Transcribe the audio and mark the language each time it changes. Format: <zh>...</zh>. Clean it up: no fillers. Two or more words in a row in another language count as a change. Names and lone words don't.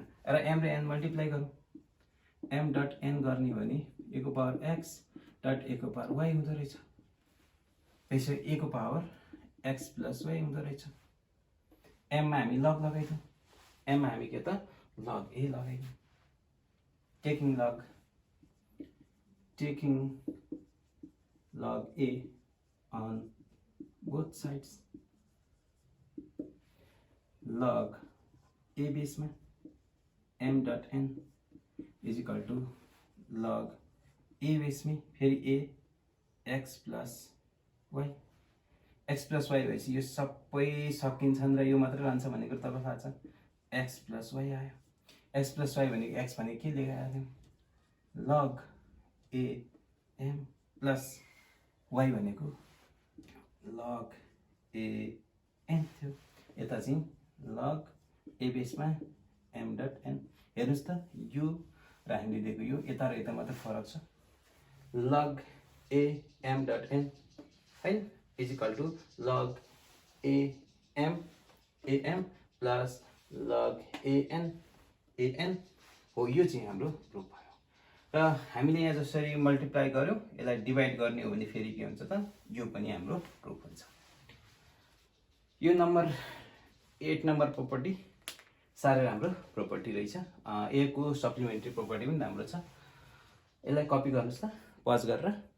<ne>र एम र एन मल्टिप्लाई गरौँ,</ne> <en>m dot n</en> <ne>गर्ने भने ए को</ne> <en>power x dot a</en> <ne>को</ne> <en>power y</en> <ne>हुँदो रहेछ। त्यसै ए को</ne> <en>power x plus y</en> <ne>हुँदो रहेछ। एममा हामी लग लगाइदिउँ, एममा हामी के त</ne> <en>log a</en> <ne>लगाइदिउँ।</ne> <en>टेकिङ log a on both sides, log a base में m dot n is equal to log a base में फिर a x plus y, x plus y</en> <ne>भएपछि यो सबै सकिन्छन् र यो मात्र रहन्छ भनेको तपाईलाई थाहा छ,</ne> <en>x plus y आयो। x plus y</en> <ne>भनेको x भनेको के लेखायो,</ne> <en>log a m plus y</en> <ne>भनेको</ne> <en>log a n</en> <ne>थियो। यता चाहिँ</ne> <en>log a</en> <ne>बेसमा</ne> <en>m dot n.</en> <ne>हेर्नुहोस् त यो र हामीले दिएको यो यता र यता मात्र फरक छ।</ne> <en>log a m dot n होइन is equal to log a m plus log a n हो।</en> <ne>यो चाहिँ हाम्रो प्रुफ भयो। र हामीले यहाँ जसरी मल्टिप्लाई गर्यौँ यसलाई डिभाइड गर्ने हो भने फेरि के हुन्छ त, यो पनि हाम्रो प्रुफ हुन्छ। यो नम्बर 8 नम्बर प्रोपर्टी साह्रै राम्रो प्रोपर्टी रहेछ। ए को</ne> <en>supplementary property</en> <ne>पनि राम्रो छ। यसलाई कपी गर्नुहोस् त पज गरेर।</ne>